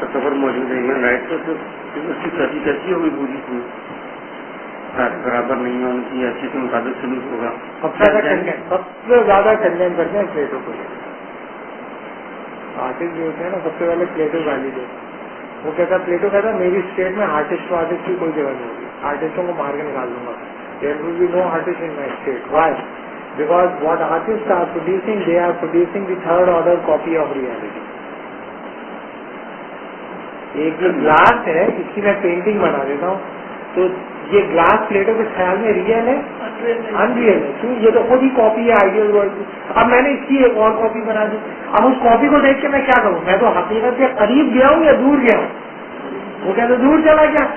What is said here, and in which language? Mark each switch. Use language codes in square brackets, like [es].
[ur] تصور موجود ہے ہیومن رائٹ تو اس کی ترجیح کیسی ہوگی پوری کی برابر نہیں ہے ان کی حیثیت کے مطابق سلوک ہوگا. سب سے زیادہ کنڈیم کرتے ہیں پلیٹو کو. آرٹسٹ جو ہوتے ہیں نا سب سے پہلے پلیٹو گالی دے. وہ کہتا ہے پلیٹو کہتا ہے میری اسٹیٹ میں آرٹسٹ کی کوئی جگہ نہیں ہوگی, آرٹسٹوں کو مار کے نکال دوں گا. [en] There will be no artist in my state. Why? Because what artists are producing, they are producing the third order copy of reality. [ur] ایک جو گلاس ہے اس کی میں پینٹنگ بنا دیتا ہوں تو یہ گلاس پلیٹوں کے خیال میں ریئل ہے انریئل ہے. کیوں؟ یہ تو خود ہی کاپی ہے آئیڈیل ورلڈ کی. اب میں نے اس کی ایک اور کاپی بنا دی. اب اس کاپی کو دیکھ کے میں کیا کروں؟ میں تو حقیقت کے قریب گیا ہوں یا دور گیا ہوں؟ وہ کہتے دور چلا گیا.